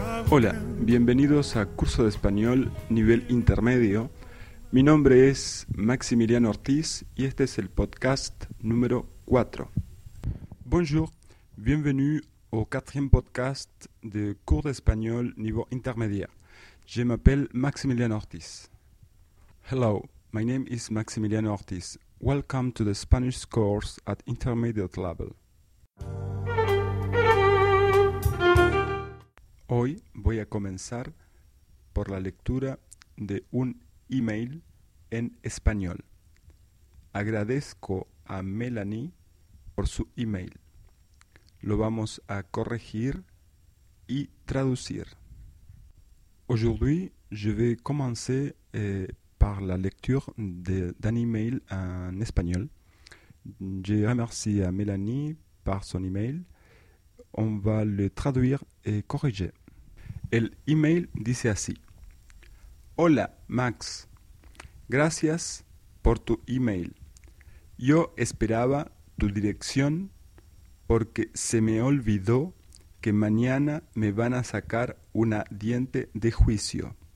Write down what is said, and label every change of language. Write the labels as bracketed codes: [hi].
[es] Hola, bienvenidos a Curso de Español Nivel Intermedio. Mi nombre es Maximiliano Ortiz y este es el podcast número 4. [fr] Bonjour, bienvenue au quatrième podcast de Cours d'Espagnol Niveau Intermédiaire. Je m'appelle Maximiliano Ortiz. [en] Hello, my name is Maximiliano Ortiz. Welcome to the Spanish course at Intermediate Level. [es] Hoy voy a comenzar por la lectura de un email en español. Agradezco a Melanie por su email. Lo vamos a corregir y traducir. [fr] Aujourd'hui, je vais commencer par la lecture d'un email en español. Je remercie à Melanie par son email. On va le traduire et corriger. [es] El email dice así: Hola, Max. Gracias por tu email. Yo esperaba tu dirección porque se me olvidó que mañana me van a sacar una diente de juicio.